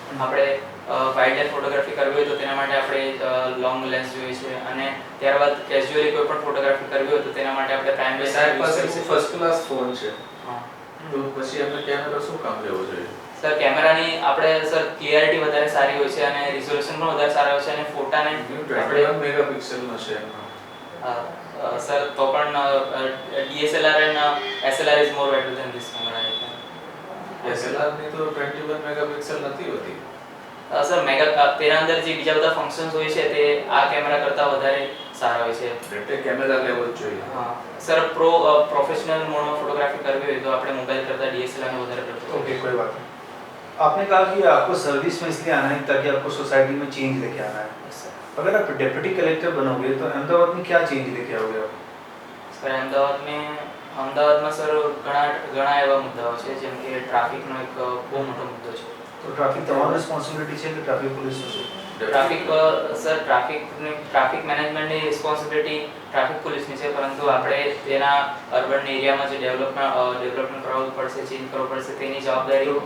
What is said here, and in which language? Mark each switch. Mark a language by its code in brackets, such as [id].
[gu] આપણે wild life photography કરવી હોય તો તેના માટે આપણે લોંગ લેન્સ જોઈએ છે અને ત્યારબાદ કેઝ્યુઅલી કોઈ પણ ફોટોગ્રાફી કરવી હોય તો તેના માટે આપણે પ્રાઇમ લેન્સ સાહેબ પાસે ફર્સ્ટ ક્લાસ ફોન છે, હા. તો પછી આપણે કેમેરા શું કામ લેવો જોઈએ? સર કેમેરાની આપણે સર ક્લિયરિટી વધારે સારી હોય છે અને રિઝોલ્યુશન પણ વધારે સારા હોય છે અને ફોટાને 21 મેગાપિક્સલનો છે એમાં. સર તો પણ [en] DSLR and SLR is more better than this camera. [gu] SLR ની તો 21 મેગાપિક્સલ નથી હોતી. સર તેના અંદર જે બીજા બધા ફંક્શન્સ હોય છે તે આ કેમેરા કરતાં વધારે સારા હોય છે. એટલે કેમેરા લેવો જ જોઈએ. હા સર પ્રોફેશનલ મોડમાં ફોટોગ્રાફી કરવી હોય તો આપણે મોબાઈલ કરતાં DSLR ને વધારે પ્રેફર કરીએ. [hi] ओके, कोई बात नहीं. आपने कहा कि आपको सर्विस में इसलिए आना है ताकि आपको सोसाइटी में चेंज लेके आना है. अगर आप डेप्यूटी कलेक्टर बनोगे तो अहमदाबाद में क्या चेंज लेके आओगे आप? [gu] સર અમદાવાદમાં સર ઘણા એવા મુદ્દાઓ છે જેમ કે ટ્રાફિકનો એક બહુ મોટો મુદ્દો છે. [hi] तो ट्रैफिक [gu] તમારી રિસ્પોન્સિબિલિટી છે કે ટ્રાફિક પોલીસનો છે? ટ્રાફિક મેનેજમેન્ટની રિસ્પોન્સિબિલિટી ટ્રાફિક પોલીસની છે, પરંતુ આપણે તેના અર્બન એરિયામાં જે ડેવલપમેન્ટ કરાવવું પડશે, ચેન્જ કરવું પડશે તેની જવાબદારી.